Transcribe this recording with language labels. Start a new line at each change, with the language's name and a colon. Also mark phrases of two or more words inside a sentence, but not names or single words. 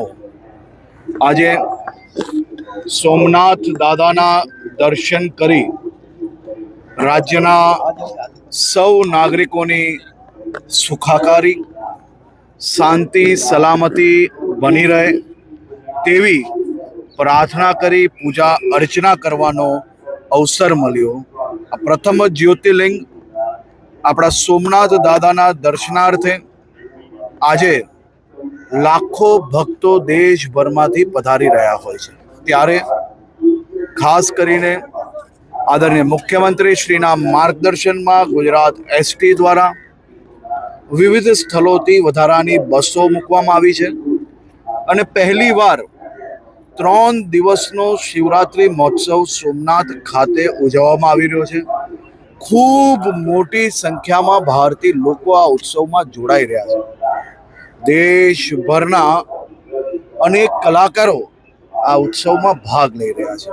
Gujarati: આજે સોમનાથ દાદાના દર્શન કરી રાજ્યના સૌ નાગરિકોની સુખાકારી શાંતિ સલામતી બની રહે તેવી પ્રાર્થના કરી પૂજા અર્ચના કરવાનો અવસર મળ્યો। પ્રથમ જ્યોતિર્લિંગ અપના સોમનાથ દાદાના દર્શનાર્થે આજે લાખો ભક્તો દેશભરમાંથી પધારી રહ્યા હોય છે। ત્યારે ખાસ કરીને આદરણીય મુખ્યમંત્રી શ્રીના માર્ગદર્શનમાં ગુજરાત એસટી દ્વારા વિવિધ સ્થળોથી વધારાની બસો મૂકવામાં આવી છે અને પહેલી વાર 3 દિવસનો શિવરાત્રિ મહોત્સવ સોમનાથ ખાતે ઉજવવામાં આવી રહ્યો છે। ખૂબ મોટી સંખ્યા માં ભારતીય લોકો આ ઉત્સવ માં જોડાઈ રહ્યા છે। દેશભરના અનેક કલાકારો આ ઉત્સવ માં ભાગ લઈ રહ્યા છે।